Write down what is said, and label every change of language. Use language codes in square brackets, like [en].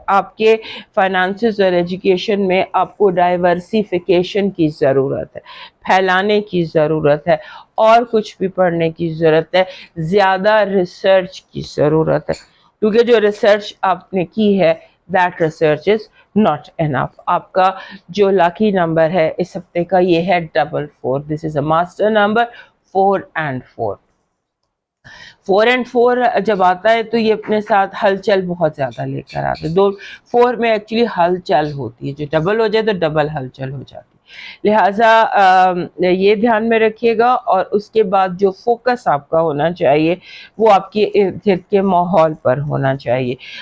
[ur] آپ کے فائنانسز اور ایجوکیشن میں آپ کو ڈائیورسیفیکیشن کی ضرورت ہے, پھیلانے کی ضرورت ہے, اور کچھ بھی پڑھنے کی ضرورت ہے, زیادہ ریسرچ کی ضرورت ہے, کیونکہ جو ریسرچ آپ نے کی ہے [en] that research is not enough. [ur] آپ کا جو لاکی نمبر ہے اس ہفتے کا یہ ہے 44. [en] This is a master number, 4 and 4. [ur] 4 and 4 جب آتا ہے تو یہ اپنے ساتھ ہلچل بہت زیادہ لے کر آتے ہیں. 4 میں ایکچولی ہلچل ہوتی ہے, جو ڈبل ہو جائے تو ڈبل ہلچل ہو جاتی ہے. لہٰذا یہ دھیان میں رکھیے گا, اور اس کے بعد جو فوکس آپ کا ہونا چاہیے وہ آپ کے ارد گرد کے ماحول پر ہونا چاہیے.